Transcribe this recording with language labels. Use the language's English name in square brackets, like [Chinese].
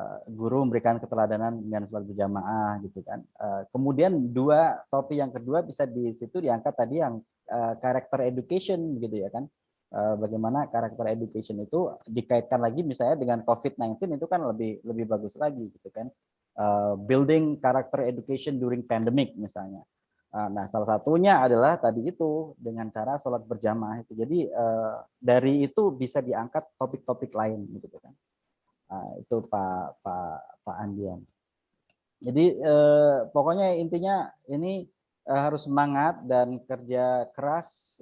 [Indonesian] guru memberikan keteladanan dengan sholat berjamaah gitu kan. Kemudian topik yang kedua bisa di situ diangkat tadi yang karakter education gitu ya kan. Bagaimana karakter education itu dikaitkan lagi misalnya dengan COVID-19 itu kan lebih bagus lagi gitu kan. [English] Building character education during pandemic misalnya. [Indonesian] Nah, salah satunya adalah tadi itu dengan cara sholat berjamaah itu. Jadi dari itu bisa diangkat topik-topik lain gitu kan. Itu Pak Andian. Jadi pokoknya intinya ini harus semangat dan kerja keras.